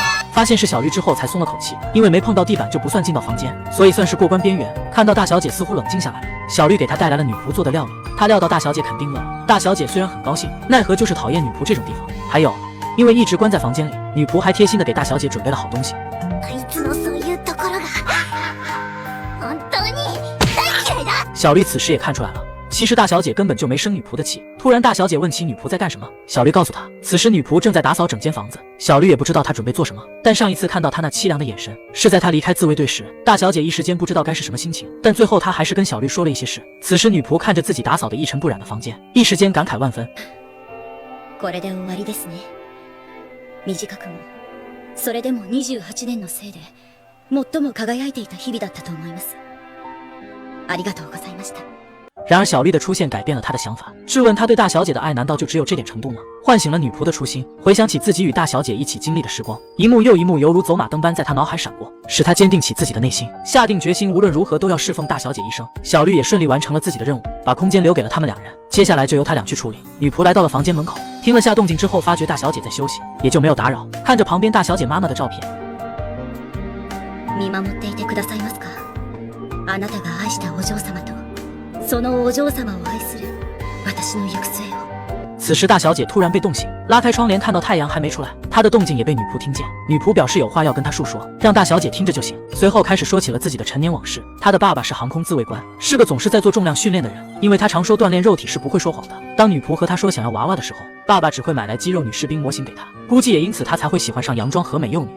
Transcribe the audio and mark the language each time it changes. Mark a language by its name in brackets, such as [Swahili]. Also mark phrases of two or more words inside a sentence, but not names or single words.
[Chinese] 发现是小绿之后才松了口气，因为没碰到地板就不算进到房间，所以算是过关边缘。看到大小姐似乎冷静下来了，小绿给她带来了女仆做的料理，她料到大小姐肯定饿了。大小姐虽然很高兴，奈何就是讨厌女仆这种地方。还有，因为一直关在房间里，女仆还贴心的给大小姐准备了好东西。 [Japanese] あいつのそういうところが本当に大嫌いだ。 [Chinese] 小绿此时也看出来了，其实大小姐根本就没生女仆的气。突然大小姐问起女仆在干什么，小绿告诉她，此时女仆正在打扫整间房子。小绿也不知道她准备做什么，但上一次看到她那凄凉的眼神，是在她离开自卫队时。大小姐一时间不知道该是什么心情，但最后她还是跟小绿说了一些事。此时女仆看着自己打扫的一尘不染的房间，一时间感慨万分。 [Japanese] これで終わりですね。短くも、それでも28年のせいで最も輝いていた日々だったと思います。ありがとうございました。 [Chinese] 然而小绿的出现改变了他的想法，质问他对大小姐的爱难道就只有这点程度吗？唤醒了女仆的初心，回想起自己与大小姐一起经历的时光，一幕又一幕犹如走马灯般在他脑海闪过，使他坚定起自己的内心，下定决心无论如何都要侍奉大小姐一生。小绿也顺利完成了自己的任务，把空间留给了他们两人，接下来就由他俩去处理。女仆来到了房间门口，听了下动静之后，发觉大小姐在休息，也就没有打扰。看着旁边大小姐妈妈的照片， [Japanese] 見守っていてくださいますか？あなたが愛したお嬢様とそのお嬢様を愛する私の行く末を。 [Chinese] 此时大小姐突然被冻醒，拉开窗帘看到太阳还没出来，她的动静也被女仆听见。女仆表示有话要跟她述说，让大小姐听着就行。随后开始说起了自己的陈年往事。她的爸爸是航空自卫官，是个总是在做重量训练的人，因为他常说锻炼肉体是不会说谎的。当女仆和他说想要娃娃的时候，爸爸只会买来肌肉女士兵模型给她，估计也因此他才会喜欢上洋装和美幼女。